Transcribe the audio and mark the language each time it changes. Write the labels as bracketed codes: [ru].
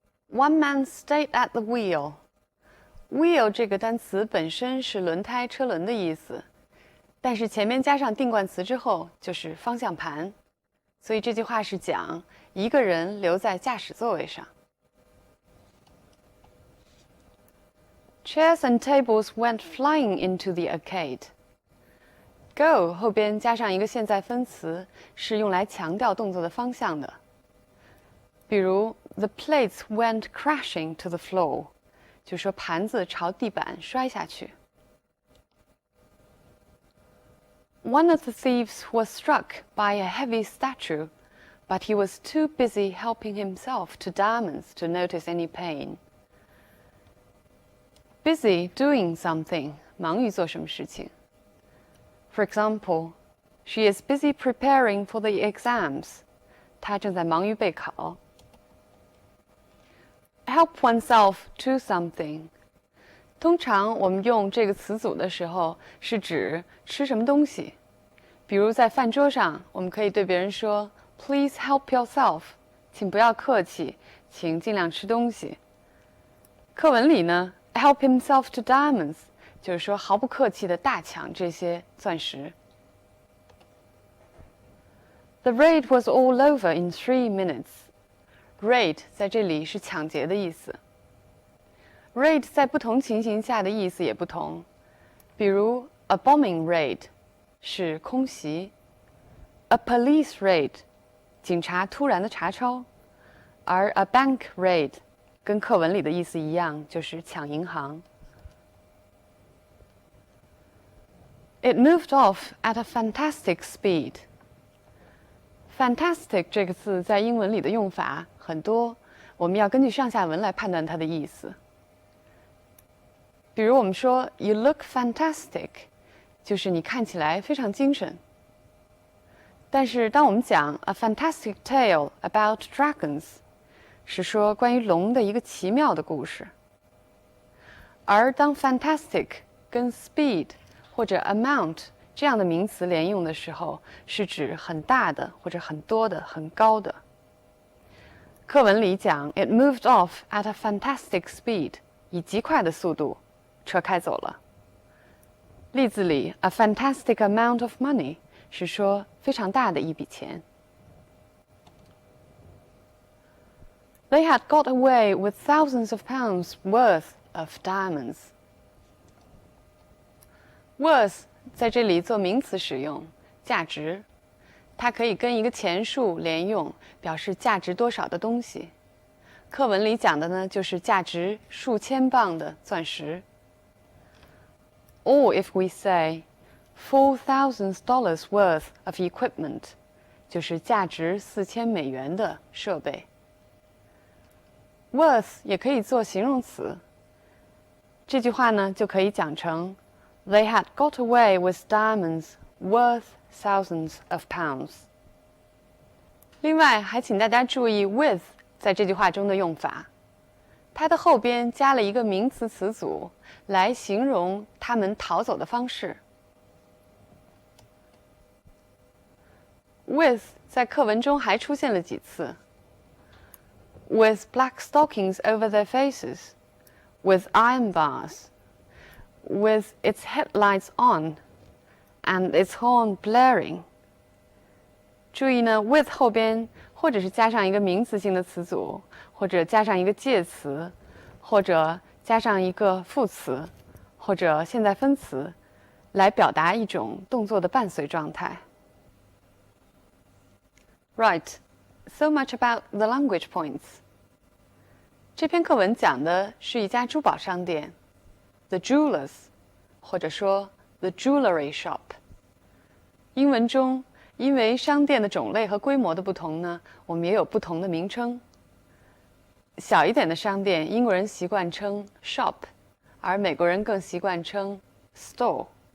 [en] One man stayed at the wheel。 [zh] wheel 这个单词本身是轮胎、车轮的意思，但是前面加上定冠词之后就是方向盘，所以这句话是讲一个人留在驾驶座位上。 [en] Chairs and tables went flying into the arcade. [zh] Go 后边加上一个现在分词，是用来强调动作的方向的。比如 [en] The plates went crashing to the floor， [zh] 就说盘子朝地板摔下去。 [en] One of the thieves was struck by a heavy statue, but he was too busy helping himself to diamonds to notice any pain. Busy doing something， [zh] 忙于做什么事情。 [en] For example, she is busy preparing for the exams. [zh] 她正在忙于备考。 [en] Help oneself to something. [zh] 通常我们用这个词组的时候，是指吃什么东西。比如在饭桌上，我们可以对别人说 [en] "Please help yourself." [zh] 请不要客气，请尽量吃东西。课文里呢 ， [en] help himself to diamonds， [zh] 就是说毫不客气地大抢这些钻石。 [en] The raid was all over in 3 minutes. [zh] Raid 在这里是抢劫的意思。Raid 在不同情形下的意思也不同，比如 [en] a bombing raid [zh] 是空袭 ， [en] a police raid [zh] 警察突然的查抄，而 [en] a bank raid [zh] 跟课文里的意思一样，就是抢银行。 [en] It moved off at a fantastic speed. [zh] Fantastic 这个字在英文里的用法很多，我们要根据上下文来判断它的意思。比如我们说 [en] "You look fantastic"， [zh] 就是你看起来非常精神。但是当我们讲 [en] "A fantastic tale about dragons"， [zh] 是说关于龙的一个奇妙的故事。而当 fantastic 跟 speed 或者 amount 这样的名词连用的时候，是指很大的或者很多的、很高的。课文里讲 [en] "It moved off at a fantastic speed"， [zh] 以极快的速度，车开走了。例子里 [en] "a fantastic amount of money" [zh] 是说非常大的一笔钱。 [en] They had got away with thousands of pounds worth of diamonds. [zh] Worth 在这里做名词使用，价值，它可以跟一个钱数连用，表示价值多少的东西。课文里讲的呢，就是价值数千磅的钻石。 [en] Or if we say $4,000 worth of equipment， [zh] 就是价值$4000的设备。 Worth 也可以做形容词。这句话呢，就可以讲成 [en] They had got away with diamonds worth thousands of pounds. [zh] 另外，还请大家注意 with 在这句话中的用法，它的后边加了一个名词词组来形容他们逃走的方式。 [en] With [zh] 在课文中还出现了几次 [en] ，with black stockings over their faces, with iron bars, with its headlights on, and its horn blaring. [zh] 注意呢 ，with 后边或者是加上一个名词性的词组，或者加上一个介词，或者加上一个副词，或者现在分词，来表达一种动作的伴随状态。 [en] Right, so much about the language points. [zh] 这篇课文讲的是一家珠宝商店 ， [en] the jewelers， [zh] 或者说 [en] the jewelry shop。 [zh] 英文中，因为商店的种类和规模的不同呢，我们也有不同的名称。小一点的商店，英国人习惯称 shop， 而美国人更习惯称 store。